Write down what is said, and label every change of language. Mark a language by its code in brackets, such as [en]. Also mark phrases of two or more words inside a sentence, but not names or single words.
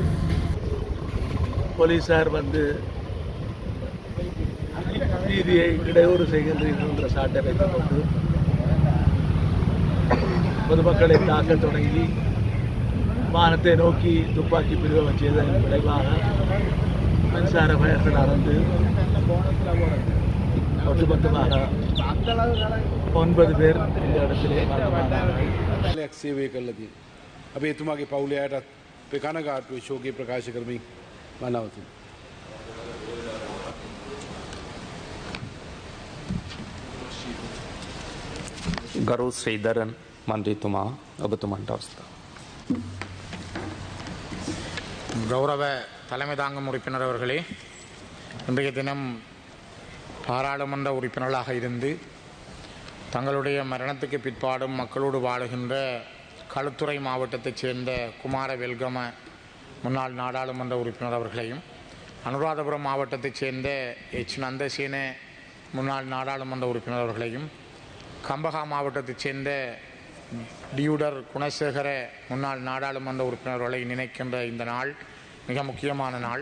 [ta] போலீசார் வந்து நீதியை இடையூறு செய்கின்றீர்கள் என்ற சாட்டை வைத்துக் கொண்டு பொதுமக்களை தாக்க தொடங்கி வானத்தை நோக்கி துப்பாக்கி பிரயோகம் செய்ததன் விளைவாக மின்சார பயர்கள் அறந்து ஒட்டுமொத்தமாக 9 பேர் இந்த இடத்திலே [si] சேவை කළදී අපි එතුමාගේ පවුලයට අපේ කනගාටුවේ ශෝකය ප්‍රකාශ කරමින් මනවතින්. ගරු ශ්‍රීධරන් මන්ත්‍රීතුමා ඔබතුමන්ට අවස්ථාව. [ta] கௌரவ தலைமை தாங்கும் உறுப்பினர் அவர்களே, இன்றைய தினம் பாராளுமன்ற உறுப்பினர்களாக இருந்து தங்களுடைய மரணத்துக்கு பிற்பாடும் மக்களோடு வாழுகின்ற களுத்துறை மாவட்டத்தைச் சேர்ந்த குமார வெல்கம முன்னாள் நாடாளுமன்ற உறுப்பினர் அவர்களையும், அனுராதபுரம் மாவட்டத்தைச் சேர்ந்த நந்தசேன முன்னாள் நாடாளுமன்ற உறுப்பினர் அவர்களையும், கம்பகா மாவட்டத்தைச் சேர்ந்த டியூடர் குணசேகர முன்னாள் நாடாளுமன்ற உறுப்பினர்களை நினைக்கின்ற இந்த நாள் மிக முக்கியமான நாள்.